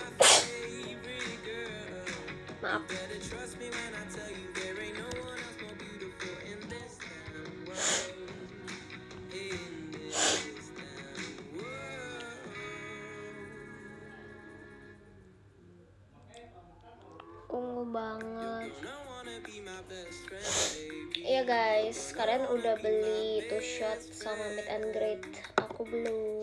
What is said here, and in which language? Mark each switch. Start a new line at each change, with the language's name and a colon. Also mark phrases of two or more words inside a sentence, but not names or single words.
Indonesian: Maaf. Ungu banget. Iya guys, kalian udah beli
English: two shot
Indonesian: sama
English: meet and greet.
Indonesian: Aku belum.